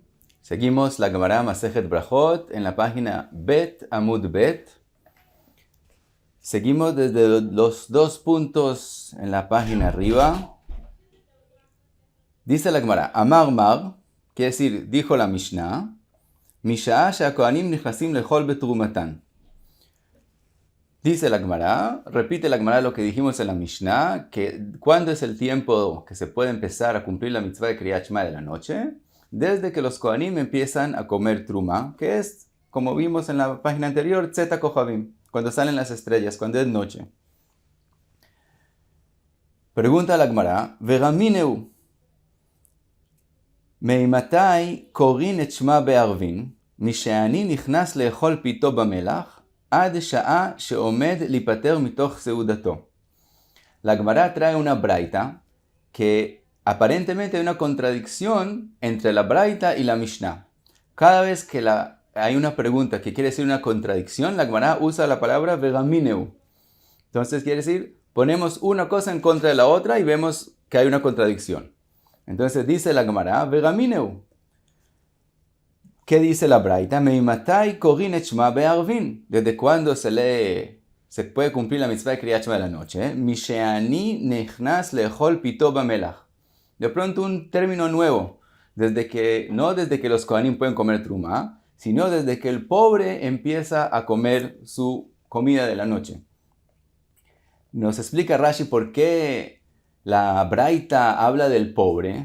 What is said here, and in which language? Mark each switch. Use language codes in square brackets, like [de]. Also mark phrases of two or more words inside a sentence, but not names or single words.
[es] Seguimos la Gemara Masejet Brajot en la página Bet Amud Bet. Seguimos desde los 2 puntos en la página arriba. Dice la Gemara, [he] אמר מר, [es] quiere decir, dijo la Mishnah, [he] משעה שהכהנים נכנסים לאכול בתרומתן. [es] Dice la Gemara, repite la Gemara lo que dijimos en la Mishnah, que ¿cuándo es el tiempo que se puede empezar a cumplir la mitzvah de [he] קריאת שמע [es] de la noche? Desde que los Kohanim empiezan a comer truma, que es, como vimos en la página anterior, [he] צאת כוכבים, [es] cuando salen las estrellas, cuando es noche. Pregunta la Gemara, [he] ורמינהו מאימתי קורין את שמע בערבין משהעני נכנס לאכול פיתו במלח עד שעה שעומד ליפטר מתוך סעודתו. [es] La Gemara trae una braita que aparentemente hay una contradicción entre la braita y la Mishnah. Cada vez que hay una pregunta que quiere decir una contradicción, la Gemara usa la palabra vegamineu. Entonces quiere decir, ponemos una cosa en contra de la otra y vemos que hay una contradicción. Entonces dice la Gemara, vegamineu. ¿Qué dice la braita? [he] מאימתי קורין את שמע בערבין. [es] ¿Desde cuándo se puede cumplir la mitzvah de [he] קריאת שמע [es] de la noche? [he] משהעני נכנס לאכול פיתו במלח. [es] De pronto un término nuevo. No desde que los Kohanim pueden comer truma, sino desde que el pobre empieza a comer su comida de la noche. Nos explica Rashi por qué la braita habla del pobre.